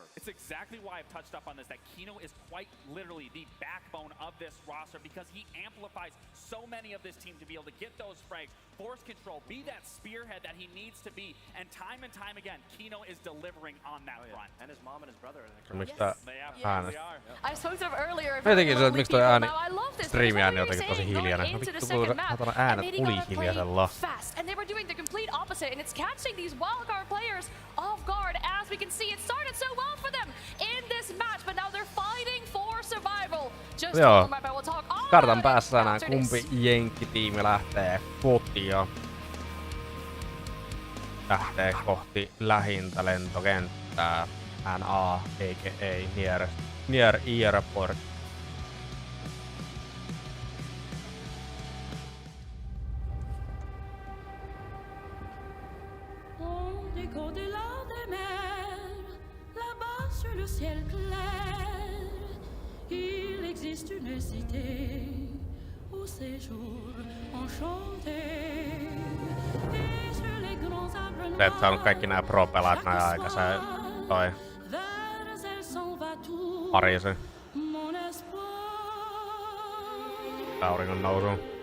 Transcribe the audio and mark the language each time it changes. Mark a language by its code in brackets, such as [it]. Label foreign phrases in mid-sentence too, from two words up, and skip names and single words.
[en] It's exactly why I've touched up on this, that Kino is quite literally the backbone of this roster because he amplifies so many of this team to be able to get those frags, force control, be that spearhead that he needs to be, and time again, Kino is delivering on that front. And his mom and his brother are in the [fi] Miksi tää ääni? [en] I spoke to him earlier. [fi] Jotenkin se, miksi toi ääni, striimi-ääni jotenkin tosi hiljainen. No vittu, kun äänet oli hiljaisella. [en] Fast, and they were doing the complete opposite, and it's catching these wildcard players off guard. As we can see, it started so well for them in this match, but now they're fighting for survival. Just [fi] Joo. [en] we'll talk all [fi] Kartan päässä näin, kumpi jenkkitiimi lähtee kotia. Lähtee kohti lähintä lentokenttää. [en] NA, a.k.a. Near Airport. [fr] Au-delà des mers, là-bas sur le ciel clair, il existe une cité au séjour enchanté. Et sur les grands arbres [fi] Sä et saanut kaikki nää pro-pelaat näin aikaisen toi Pariisin auringon nousuun.